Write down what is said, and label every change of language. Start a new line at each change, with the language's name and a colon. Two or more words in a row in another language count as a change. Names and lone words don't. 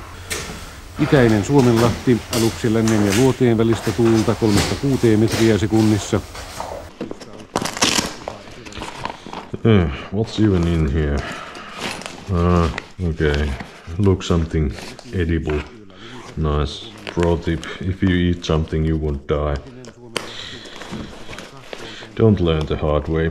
Finnish: Itäinen Suomenlahti, aluksi lännen ja luoteen välistä tuulta 3-6 metriä sekunnissa.
English: What's even in here? Okay. Look something edible. Nice. Pro tip, if you eat something you won't die. Don't learn the hard way.